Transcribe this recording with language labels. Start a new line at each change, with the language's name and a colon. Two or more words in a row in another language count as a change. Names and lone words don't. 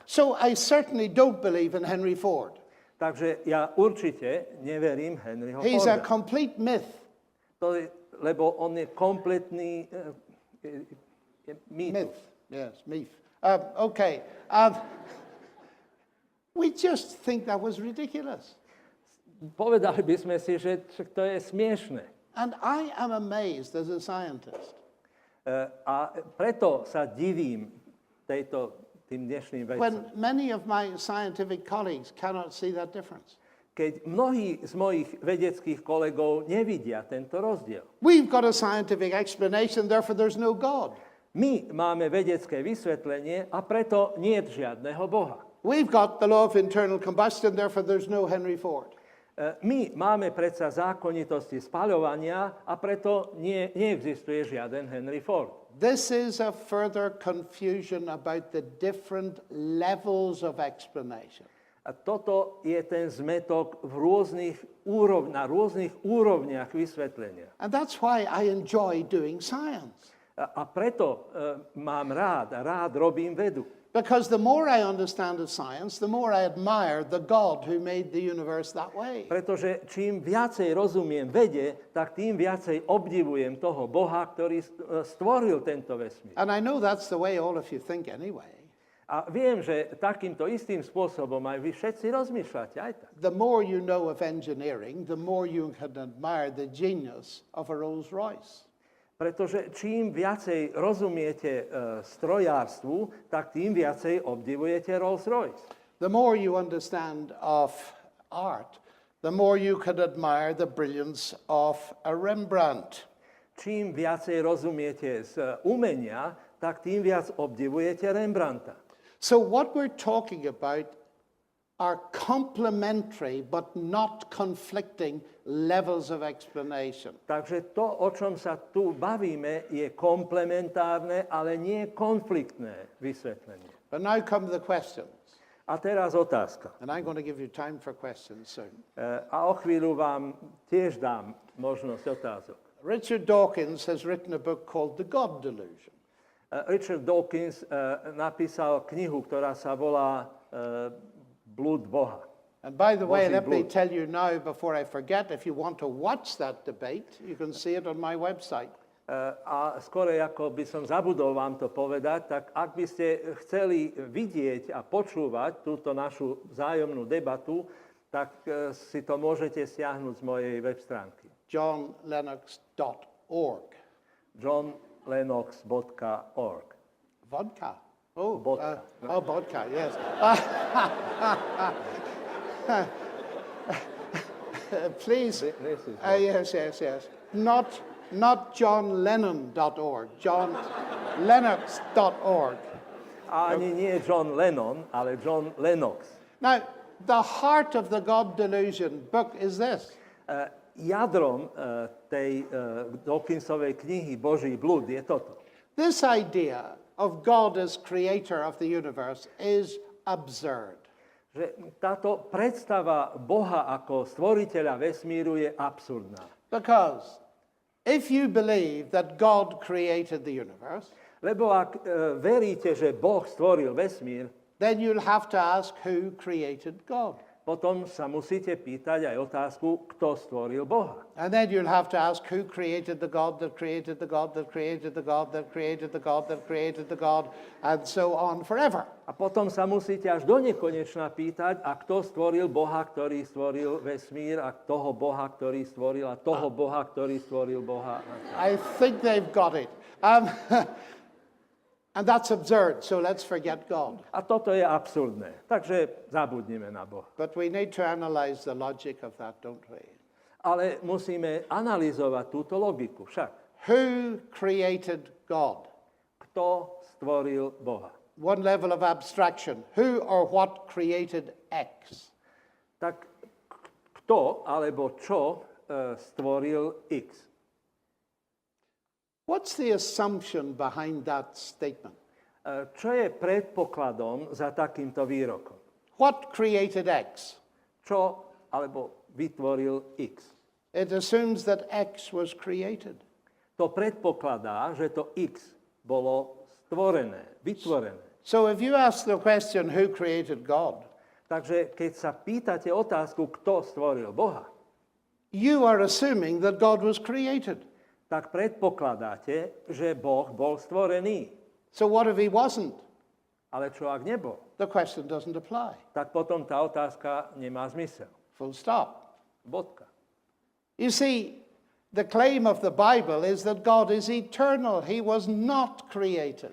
English: So I certainly don't believe in Henry Ford.
Slovak: Takže ja určite neverím Henryho
English: He's a
Slovak: Forda.
English: complete myth.
Slovak: Lebo on je kompletný mýtus.
English: Myth. Yes, myth. Okay. We just think that was ridiculous.
Slovak: Povedali by sme si, že to je smiešné.
English: And I am amazed as a scientist
Slovak: A preto sa divím tým dnešným vecom.
English: when many of my scientific colleagues cannot see that difference.
Slovak: Keď mnohí z mojich vedeckých kolegov nevidia tento rozdiel.
English: We've got a scientific explanation, therefore there's no God.
Slovak: My máme vedecké vysvetlenie a preto nie je žiadneho Boha.
English: We've got the law of internal combustion, therefore there's no Henry Ford.
Slovak: My máme predsa zákonitosti spaľovania a preto neexistuje žiaden Henry Ford.
English: This is a further confusion about the different levels of explanation.
Slovak: A toto je ten zmetok na rôznych úrovniach vysvetlenia.
English: And that's why I enjoy doing science.
Slovak: A preto mám rád robím vedu.
English: Because the more I understand of science, the more I admire the God who made the universe that way.
Slovak: Pretože čím viacej rozumiem vede, tak tým viacej obdivujem toho Boha, ktorý stvoril tento vesmír.
English: And I know that's the way all of you think anyway.
Slovak: A viem, že takýmto istým spôsobom aj vy všetci rozmýšľate aj tak.
English: The more you know of engineering, the more you can admire the genius of a Rolls Royce.
Slovak: Pretože čím viacej rozumiete strojárstvu, tak tým viacej obdivujete Rolls-Royce.
English: The more you understand of art, the more you can admire the brilliance of a Rembrandt.
Slovak: Čím viacej rozumiete z umenia, tak tým viac obdivujete Rembrandta.
English: So what we're talking about are complementary but not conflicting levels of explanation.
Slovak: Takže to, o čom sa tu bavíme, je komplementárne, ale nie konfliktné vysvetlenie.
English: But now come the questions.
Slovak: A teraz otázka.
English: And I'm going to give you time for questions soon.
Slovak: A o chvíľu vám tiež dám možnosť otázok.
English: Richard Dawkins has written a book called The God Delusion.
Slovak: Richard Dawkins napísal knihu, ktorá sa volá Blúd Boha.
English: And by the way,
Slovak: Boží
English: let me
Slovak: blúd.
English: tell you now, before I forget, if you want to watch that debate, you can see it on my website.
Slovak: A skôr ako by som zabudol vám to povedať, tak ak by ste chceli vidieť a počúvať túto našu vzájomnú debatu, tak si to môžete stiahnuť z mojej web stránky.
English: johnlennox.org.
Slovak: johnlennox.org.
English: Vodka. Oh,
Slovak: Vodka.
English: Vodka, yes. Please. This is Yes. Not johnlennon.org. johnlennox.org.
Slovak: Ani nie John Lennon, ale John Lennox.
English: Now, the heart of the God Delusion book is this.
Slovak: Jadrom tej Dawkinsovej knihy Boží blúd je toto.
English: This idea of God as creator of the universe is absurd.
Slovak: Že táto predstava Boha ako stvoriteľa vesmíru je absurdná.
English: Because if you believe that God created the universe,
Slovak: Lebo ak veríte, že Boh stvoril vesmír,
English: then you'll have to ask who created God.
Slovak: potom sa musíte pýtať aj otázku, kto stvoril Boha.
English: And then you'll have to ask who created the God that created the God that created the God that created the God that created the God, and so on forever.
Slovak: A potom sa musíte až do nekonečna pýtať, a kto stvoril Boha, ktorý stvoril vesmír, a toho Boha, ktorý stvoril, a toho Boha, ktorý stvoril Boha.
English: I think they've got it. And that's absurd, so let's forget God.
Slovak: A toto je absurdné. Takže zabudnime na Boha.
English: But we need to analyze the logic of that, don't we?
Slovak: Ale musíme analyzovať túto logiku však.
English: Who created God?
Slovak: Kto stvoril Boha?
English: One level of abstraction. Who or what created X?
Slovak: Tak kto alebo čo stvoril X?
English: What's the assumption behind that statement?
Slovak: Čo je predpokladom za takýmto výrokom?
English: What created X?
Slovak: Čo alebo vytvoril X?
English: It assumes that X was created.
Slovak: To predpokladá, že to X bolo stvorené, vytvorené.
English: So if you ask the question, who created God?
Slovak: Takže keď sa pýtate otázku, kto stvoril Boha,
English: You are assuming that God was created.
Slovak: tak predpokladáte, že Boh bol stvorený.
English: So what if he wasn't?
Slovak: Ale čo ak nebol?
English: The question doesn't apply.
Slovak: Tak potom tá otázka nemá zmysel.
English: Full stop.
Slovak: Bodka.
English: You see, the claim of the Bible is that God is eternal. He was not created.